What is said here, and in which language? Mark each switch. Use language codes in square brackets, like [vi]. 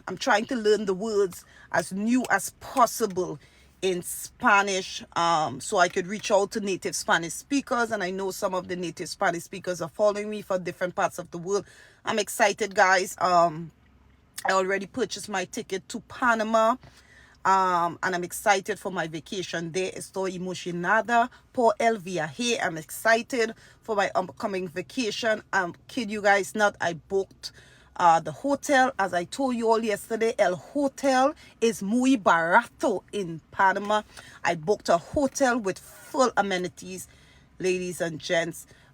[en] I'm trying to learn the words as new as possible in Spanish, so I could reach out to native Spanish speakers. And I know some of the native Spanish speakers are following me for different parts of the world. I'm excited, guys. I already purchased my ticket to Panama, and I'm excited for my vacation there. [es] Estoy emocionada por el viaje. [en] I'm excited for my upcoming vacation. Kid you guys not, I booked the hotel. As I told you all yesterday, [es] el hotel [en] is [es] muy barato [en] in Panama. I booked a hotel with full amenities, ladies and gents.